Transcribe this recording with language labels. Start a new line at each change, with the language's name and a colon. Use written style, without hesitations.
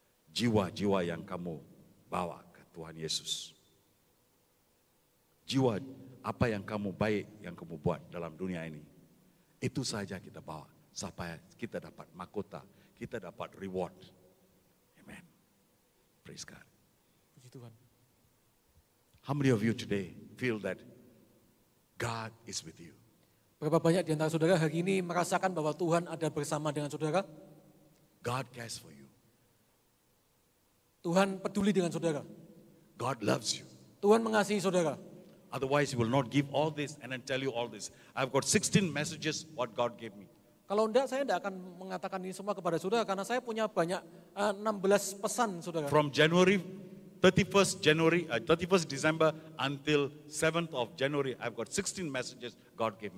Indonesian: Jiwa-jiwa yang kamu bawa ke Tuhan Yesus. Jiwa apa yang kamu baik yang kamu buat dalam dunia ini. Itu saja kita bawa supaya kita dapat mahkota, kita dapat reward.
English: Amen. Praise God.
Indonesian: Puji Tuhan.
English: How many of you today feel that God is with you?
Indonesian: Berapa banyak di antara saudara hari ini merasakan bahwa Tuhan ada bersama dengan saudara?
English: God cares for you.
Indonesian: Tuhan peduli dengan saudara.
English: God loves you.
Indonesian: Tuhan mengasihi saudara.
English: Otherwise, he will not give all this and then tell you all this. I've got 16 messages what God gave me.
Indonesian: Kalau enggak, saya enggak akan mengatakan ini semua kepada saudara karena saya punya banyak 16 pesan saudara.
English: From 31st December until 7th of January, I've got 16 messages God gave me.